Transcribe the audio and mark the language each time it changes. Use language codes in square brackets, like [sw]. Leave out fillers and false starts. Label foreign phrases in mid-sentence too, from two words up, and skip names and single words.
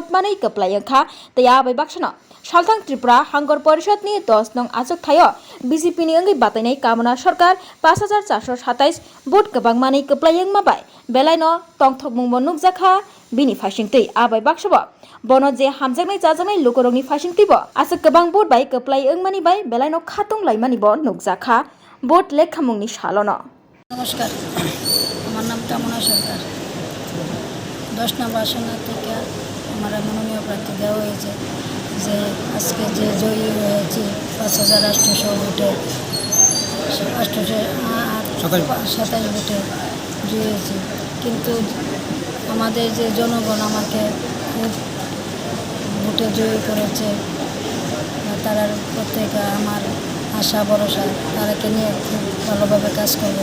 [trp] manai Kwplai wngkha tei abai baksano salthang tripura hangkor porishad ni 10 nong Achokthaio BJP ni wngkha Batainai Kamona Sarkar 5427 vot kwbang manai Kwplai wngmabai belaino tongthokmungbo nukjakha bini faisingtui abai baksabo bono je hamjaknai jajaknai lukorokni faisingtibo asa kwbang vot bai Kwplai wngmani bai belaino khatung laimani bo nukjakha vot lekhamungni salono। [bn] নমস্কার, আমার নাম কামনা সরকার। 10 নম্বর আসন থেকে আমার মনোনীয় প্রার্থী দেওয়া হয়েছে যে আজকে যে জয়ী হয়েছে 5800 ভোটে 27 ভোটে জয়ী হয়েছে, কিন্তু আমাদের যে জনগণ আমাকে খুব ভোটে জয়ী করেছে, তারা প্রত্যেকে আমার আশা ভরসা তারাকে নিয়ে খুব ভালোভাবে কাজ করবে।